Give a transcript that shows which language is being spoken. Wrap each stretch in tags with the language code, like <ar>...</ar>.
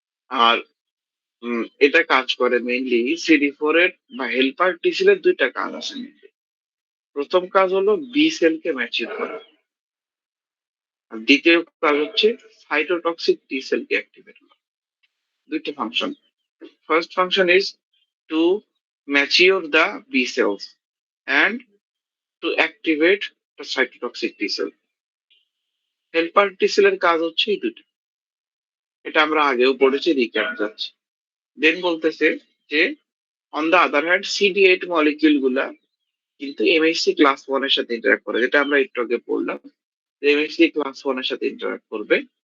<bn>আর এটা কাজ করে মেইনলি সিডি ফোর এর বা হেল্পার টি সেলের দুইটা কাজ আছে mainly। প্রথম কাজ হলো বি সেলকে ম্যাচিউর করা, আর দ্বিতীয় কাজ হচ্ছে সাইটোটক্সিক টি সেলকে অ্যাক্টিভেট করা। দুইটা function.</bn> <en>First function is to mature the B cells and to activate the cytotoxic T cell.</en> <bn>Helper টি সেলের কাজ হচ্ছে এই দুটো, এটা আমরা আগেও পড়েছি, রিক্যাপ যাচ্ছে। দেন বলতেছে যে</bn> <en>on the other hand</en> <bn>CD eight molecule গুলা কিন্তু এমএসসি ক্লাস ওয়ান এর সাথে ইন্টারাক্ট করে, যেটা আমরা একটু আগে পড়লাম যে এমএসসি ক্লাস ওয়ান এর সাথে ইন্টারাক্ট করবে।</bn>